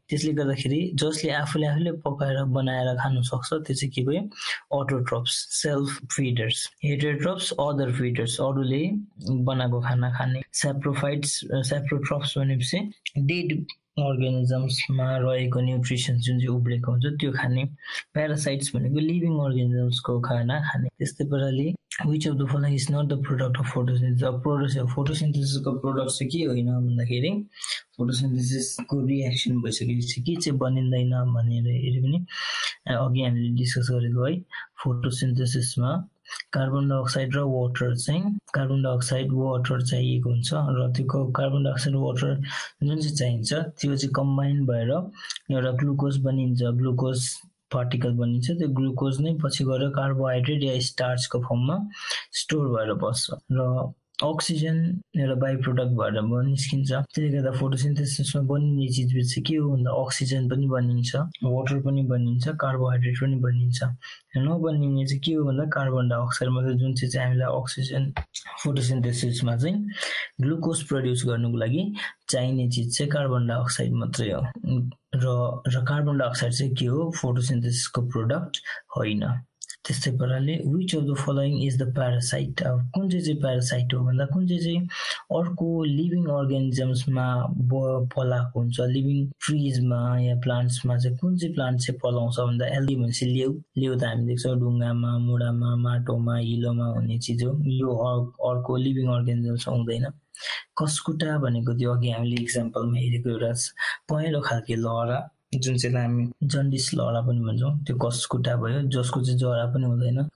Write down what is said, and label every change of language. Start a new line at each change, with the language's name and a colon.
Nepali: त्यसले गर्दाखेरि जसले आफूले पकाएर बनाएर खानु सक्छ त्यो चाहिँ के भयो, अटोट्रप्स, सेल्फ फिडर्स। हेटेरोट्रप्स अदर फिडर्स, अरूले बनाएको खाना खाने। सेप्रोट्रप्स भनेपछि डेड अर्गानिजम्समा रहेको न्युट्रिसन जुन चाहिँ उब्रेको हुन्छ त्यो खाने। प्यारासाइट्स भनेको लिभिङ अर्गानिजम्सको खाना खाने। त्यस्तै प्रकारले
English: which of the following is not the product of photosynthesis?
Nepali: फोटोसिन्थेसिसको product चाहिँ के होइन भन्दाखेरि फोटोसिन्थेसिसको रिएक्सन भइसकेपछि के चाहिँ बनिँदैन भनेर हेऱ्यो भने अघि हामीले डिस्कस गरेको है, फोटोसिन्थेसिसमा कार्बन डाइअक्साइड र वाटर चाहिँ, कार्बन डाइअक्साइड वाटर चाहिएको हुन्छ र त्यो कार्बन डाइअक्साइड वाटर जुन चाहिँ चाहिन्छ त्यो चाहिँ कम्बाइन भएर एउटा ग्लुकोज बनिन्छ, ग्लुकोज पार्टिकल बनिन्छ। त्यो ग्लुकोज नै पछि गएर कार्बोहाइड्रेट या स्टार्चको फर्ममा स्टोर भएर बस्छ र अक्सिजन एउटा बाई प्रोडक्ट भएर निस्किन्छ। त्यसले गर्दा फोटोसिन्थेसिसमा बनिने चिजबिज चाहिँ के हो भन्दा अक्सिजन पनि बनिन्छ, वाटर पनि बनिन्छ, कार्बोहाइड्रेट पनि बनिन्छ। नबनिने चाहिँ के हो भन्दा कार्बन डाइअक्साइड मात्रै, जुन चाहिँ हामीलाई अक्सिजन फोटोसिन्थेसिसमा चाहिँ ग्लुकोज प्रड्युस गर्नुको लागि चाहिने चिज चाहिँ कार्बन डाइअक्साइड मात्रै हो र कार्बन डाइअक्साइड चाहिँ के हो, फोटोसिन्थेसिसको प्रोडक्ट होइन। त्यस्तै प्रकारले
English: which of the following is the parasite?
Nepali: अब कुन चाहिँ प्यारासाइट हो भन्दा कुन चाहिँ अर्को लिभिङ अर्गानिजम्समा पलाएको हुन्छ, लिभिङ ट्रिजमा या प्लान्ट्समा चाहिँ कुन चाहिँ प्लान्ट चाहिँ पलाउँछ भन्दा एल्गी भनेपछि लेउ त हामी देख्छौँ ढुङ्गामा, मुढामा, माटोमा, हिलोमा हुने चिज हो। यो अर्को लिभिङ अर्गानिजम्समा हुँदैन। कस्कुटा भनेको त्यो अघि हामीले इक्जाम्पलमा हेरेको एउटा पहेँलो खालको लहरा जुन चाहिँ हामी जन्डिस लहरा पनि भन्छौँ, त्यो कस्कुटा भयो, जसको चाहिँ जरा पनि हुँदैन।